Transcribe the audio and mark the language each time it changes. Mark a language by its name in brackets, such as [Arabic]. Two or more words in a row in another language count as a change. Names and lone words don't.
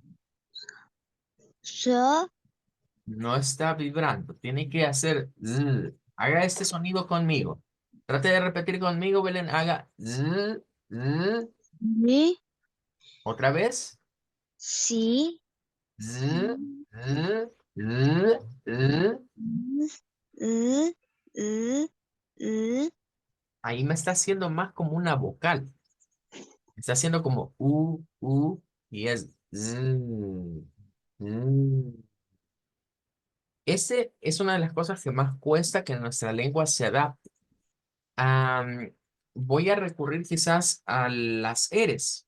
[Spanish] so, No está vibrando. Tiene que hacer z. Haga este sonido conmigo. Trate de repetir conmigo, Belén. Haga z, z. mi, Otra vez. si, Z, z, z, z. u, u, u, Ahí me está haciendo más como una vocal. Está haciendo como y es z, z. Ese es una de las cosas que más cuesta que nuestra lengua se adapte. Am, Voy a recurrir quizás a las eres.